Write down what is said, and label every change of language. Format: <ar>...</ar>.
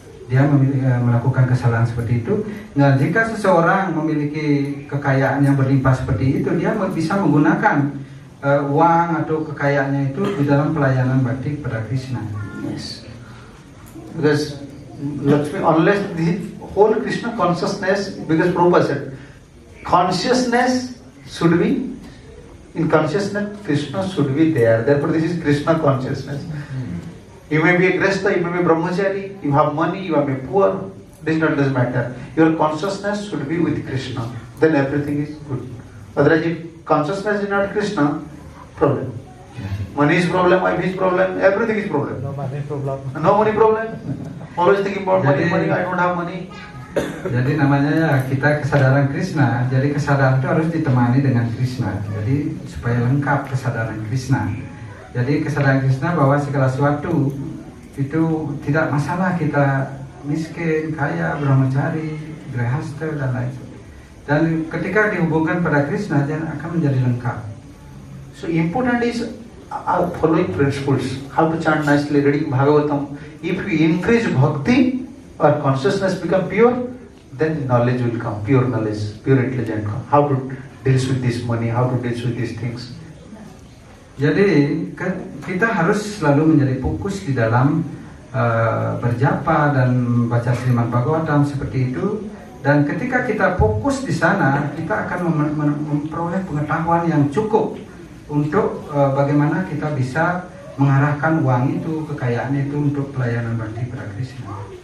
<id>Dia melakukan kesalahan seperti itu. Nah, jika seseorang memiliki kekayaan yang berlimpah seperti itu, dia bisa menggunakan uang atau kekayaannya itu di dalam pelayanan bakti kepada Krishna.</id> <en>Yes. Because Lakshmi, unless the whole Krishna consciousness, because Prabhupada said, consciousness should be, in consciousness, Krishna should be there. Therefore, this is Krishna consciousness. You may be a Grihastha, you may be Brahmachari, you have money, you may be poor, this doesn't matter. Your consciousness should be with Krishna. Then everything is good. Otherwise, if consciousness is not Krishna, problem. Money is problem, wife is problem, everything is problem. No money problem. No money problem. Always thinking about money, I don't have money.</en> <id>Jadi namanya ya kita kesadaran Krishna. Jadi kesadaran itu harus ditemani dengan Krishna. Jadi supaya lengkap kesadaran Krishna. Jadi kesadaran Krishna bahwa segala sesuatu itu tidak masalah kita miskin, kaya, brahmachari, grihastha dan lain sebagainya. Dan ketika dihubungkan pada Krishna, dia akan menjadi lengkap.</id> <en>So important is following principles. How to chant nicely, reading Bhagavatam. If you increase bhakti or consciousness become pure, then knowledge will come, pure knowledge, pure intelligence come. How to deal with this money, how to deal with these things.</en> <id>Jadi kita harus selalu menjadi fokus di dalam berjapa dan membaca Srimad Bhagavatam seperti itu. Dan ketika kita fokus di sana, kita akan memperoleh pengetahuan yang cukup untuk bagaimana kita bisa mengarahkan uang itu, kekayaan itu untuk pelayanan bakti pada Krishna.</id>